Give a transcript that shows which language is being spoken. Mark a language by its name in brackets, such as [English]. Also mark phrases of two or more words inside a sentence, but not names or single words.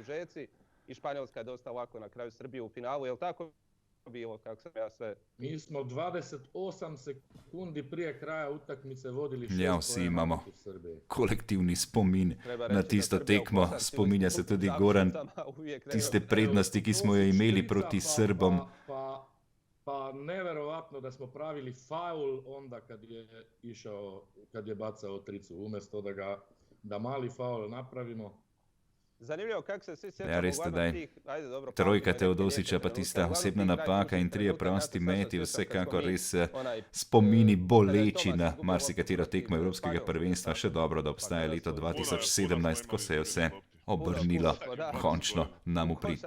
[Croatian] Mi smo 28 sekundi prije kraja utakmice vodili 6-1. [Slovenian] Ja, vsi imamo kolektivni spomin na tisto tekmo. Spominja se tudi Goran tiste prednosti, ki smo jo imeli proti Srbom. [Croatian] Pa neverovatno, da smo pravili faul onda kad je bacao tricu, umjesto da mali faul napravimo. Zanimljivo kako se svi [Slovenian] Ja, [Croatian] sjećamo [Slovenian] res [Croatian] uglavnom [Slovenian] tedaj. [Croatian] tih, [Slovenian] Trojka Teodosića, pa tista osebna napaka in trije prosti meti, vsekakor res spomini boleči na marsikatero tekmo evropskega prvenstva. Še dobro, da obstaja leto 2017, ko se je vse obrnilo končno nam v prid.